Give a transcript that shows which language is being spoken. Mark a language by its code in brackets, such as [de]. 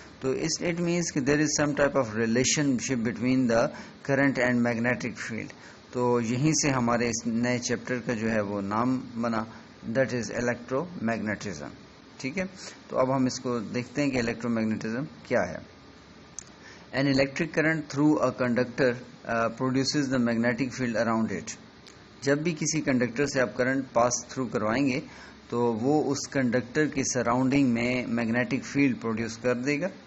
[en] تو it means کہ there is some type of relationship between the current and magnetic field. [ur] تو یہیں سے ہمارے اس نئے چیپٹر کا جو ہے وہ نام بنا، [en] That is electromagnetism. [ur] ٹھیک ہے، تو اب ہم اس کو دیکھتے ہیں کہ الیکٹرو میگنیٹزم کیا ہے. [en] An electric current through a conductor produces the magnetic field around it. [ur] جب بھی کسی کنڈکٹر سے آپ کرنٹ پاس تھرو کروائیں گے تو وہ اس کنڈکٹر کی سراؤنڈنگ میں میگنیٹک فیلڈ پروڈیوس کر دے گا.